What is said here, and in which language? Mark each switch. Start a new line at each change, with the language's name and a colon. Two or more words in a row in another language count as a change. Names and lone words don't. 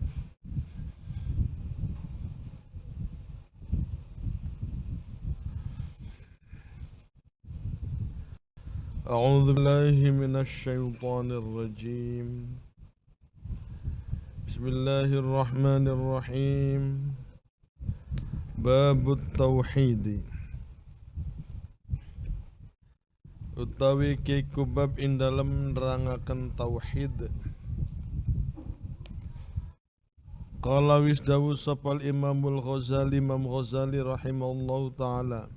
Arabic: أعوذ بالله من الشيطان الرجيم. بسم الله الرحمن الرحيم. باب التوحيد.
Javanese: Utawi kiku bab ing dalem nerangaken tauhid. Qala wis dawu sapal Imamul Ghazali Imam Ghazali
Arabic: رحمه الله تعالى.